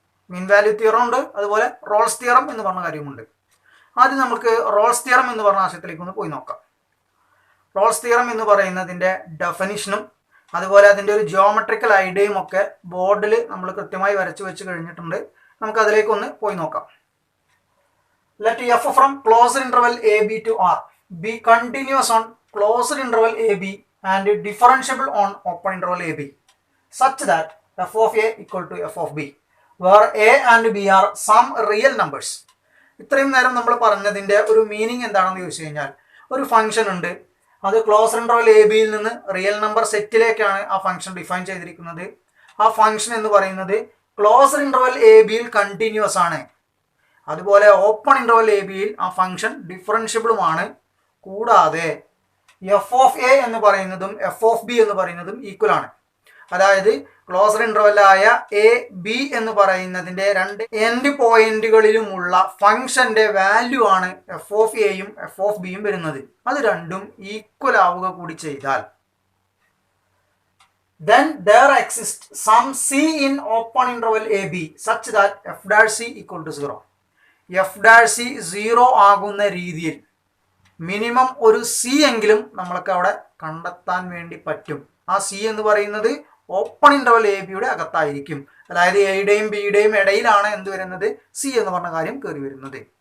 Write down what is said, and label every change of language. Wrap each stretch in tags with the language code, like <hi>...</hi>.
<ml>Mean value theorem ഉണ്ട്, അതുപോലെ Rolls theorem എന്ന് പറഞ്ഞ കാര്യമുണ്ട്. ആദ്യം നമുക്ക് റോൾസ് തിയറം എന്ന് പറഞ്ഞ ആശയത്തിലേക്ക് ഒന്ന് പോയി നോക്കാം. റോൾസ് തിയറം എന്ന് പറയുന്നതിൻ്റെ ഡെഫിനിഷനും അതുപോലെ അതിൻ്റെ ഒരു ജിയോമെട്രിക്കൽ ഐഡിയയും ഒക്കെ ബോർഡിൽ നമ്മൾ കൃത്യമായി വരച്ചു വെച്ച് കഴിഞ്ഞിട്ടുണ്ട്. നമുക്ക് അതിലേക്കൊന്ന് പോയി നോക്കാം.</ml> <en>Let f from closed interval ab to r be continuous on closed interval ab and differentiable on open interval ab such that f of a equal to f of b where a and b are some real numbers.</en> <ml>ഇത്രയും നേരം നമ്മൾ പറഞ്ഞതിൻ്റെ ഒരു meaning എന്താണെന്ന് ചോദിച്ചു കഴിഞ്ഞാൽ, ഒരു function ഉണ്ട്, അത് ക്ലോസ്ഡ് ഇന്റർവൽ എ ബിയിൽ നിന്ന് റിയൽ നമ്പർ സെറ്റിലേക്കാണ് ആ ഫംഗ്ഷൻ ഡിഫൈൻ ചെയ്തിരിക്കുന്നത്. ആ ഫംഗ്ഷൻ എന്ന് പറയുന്നത് ക്ലോസ്ഡ് ഇന്റർവൽ എ ബിയിൽ കണ്ടിന്യൂസ് ആണ്. അതുപോലെ ഓപ്പൺ ഇന്റർവൽ എ ബിയിൽ ആ ഫംഗ്ഷൻ ഡിഫറൻഷ്യബിളുമാണ്. കൂടാതെ എഫ് ഓഫ് എ എന്ന് പറയുന്നതും എഫ് ഓഫ് ബി എന്ന് പറയുന്നതും ഈക്വൽ ആണ്. അതായത് ക്ലോസ്ഡ് ഇന്റർവെല്ലായ എ ബി എന്ന് പറയുന്നതിൻ്റെ രണ്ട് എൻഡ് പോയിന്റുകളിലുമുള്ള ഫംഗ്ഷന്റെ വാല്യൂ ആണ് എഫ് ഓഫ് എയും എഫ് ഓഫ് ബിയും വരുന്നത്. അത് രണ്ടും ഈക്വൽ ആവുക കൂടി ചെയ്താൽ</ml> <en>then there exists some c in open interval ab such that f dash c equal to 0.</en> <ml>F dash C 0 ആകുന്ന രീതിയിൽ മിനിമം ഒരു സി എങ്കിലും നമ്മൾക്ക് അവിടെ കണ്ടെത്താൻ വേണ്ടി പറ്റും. ആ സി എന്ന് പറയുന്നത് ഓപ്പൺ ഇന്റർവൽ എ ബിയുടെ അകത്തായിരിക്കും. അതായത് എയുടെയും ബിയുടെയും ഇടയിലാണ് എന്ത് വരുന്നത്, സി എന്ന് പറഞ്ഞ കാര്യം കയറി വരുന്നത്.</ml>